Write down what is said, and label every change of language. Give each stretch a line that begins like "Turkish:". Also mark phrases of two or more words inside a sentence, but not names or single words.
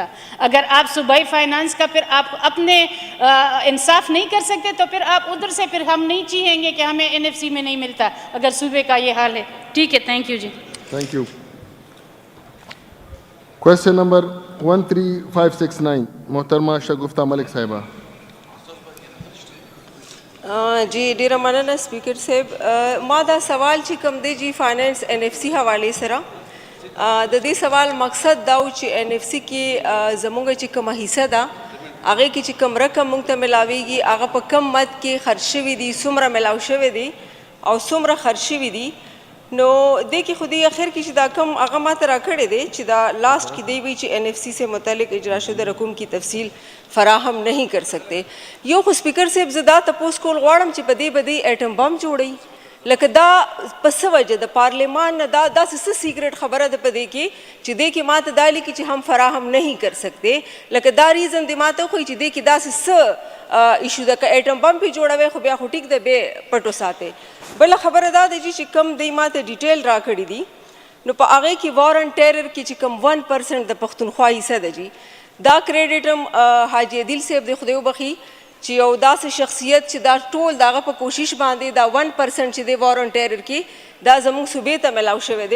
Urdu: اگر آپ صوبائی فائنانس کا پھر آپ اپنے انصاف نہیں کر سکتے تو پھر آپ ادھر سے پھر ہم نہیں چاہیں گے کہ ہمیں این ایف سی میں نہیں ملتا اگر صوبے کا یہ حال ہے. ٹھیک ہے,
English: thank you
Urdu: جی.
English: thank you. question number
Urdu: 13569 محترمہ شگفتہ ملک صاحبہ.
Pashto: جی ډیره مننه سپیکر صاحب. ما دا سوال چې کوم دی جی فائنانس این ایف سی حوالې سره, د دې سوال مقصد دا و چې این ایف سی کې زموږ چې کومه حصه ده هغې کې چې کوم رقم موږ ته میلاویږي هغه په کم مد کې خرج شوي دي, څومره میلاو شوی دی او څومره خرج شوي دي. نو دې کې خو دې اخر کې چې دا کم هغه ما ته راکړی دی چې دا لاسٹ کې دی وی چې
Urdu: این ایف سی سے متعلق اجرا شدہ رقم کی تفصیل فراہم نہیں کر سکتے.
Pashto: یو خو سپیکر صاحب زه دا تپوس کول غواړم چې په دې به دې
English: atom bomb
Pashto: جوړوي, لکه دا په څه وجه د پارلیمان نه دا داسې څه سیکرټ خبره ده په دې کې چې دې کې ماته دا لیکي چې هم
Urdu: فراهم نہیں کر سکتے،
Pashto: لکه دا ریزن دې ماته وښایي چې دې کې داسې څه ایشو ده، که
English: atom bomb
Pashto: پې جوړوي خو بیا خو ټیک ده بیا پټو ساتئ. بله خبره دا ده چې کم دی ماته ډیټیل راکړي دي نو په هغې کې
English: war and terror
Pashto: کې چې کم 1% د پښتونخوا حصه ده جي دا کریډټ هم حاجي عدیل صاحب د خدای وبخي چې یو داسې شخصیت چې دا ټول د هغه په کوشش باندې دا 1% چې دی
English: war and terror
Pashto: کې دا زموږ صوبې ته میلاو شوی دی.